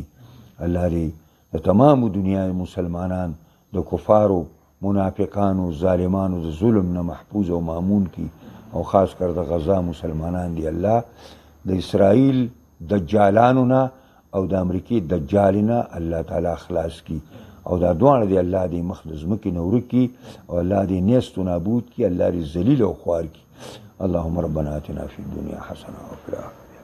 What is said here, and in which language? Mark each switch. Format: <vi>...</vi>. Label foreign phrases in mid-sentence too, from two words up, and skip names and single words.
<ps>الله دې د تمامو دنیا مسلمانان د کفارو منافقانو ظالمانو د ظلم نه محفوظ او مامون کړي. او خاص کر د غزا مسلمانان دی الله د اسرائیل دجالانو نه او د امریکې دجال نه الله تعالی خلاص کړي. او دا دواړه دی الله دې مخ د ځمکې نه ورک کړي او الله دې نیست و نابود کړي، الله دې ذلیل او خوار کړي.</ps> <ar>اللهم ربنا آتنا فی الدنیا حسنه وفي الآخرة</ar>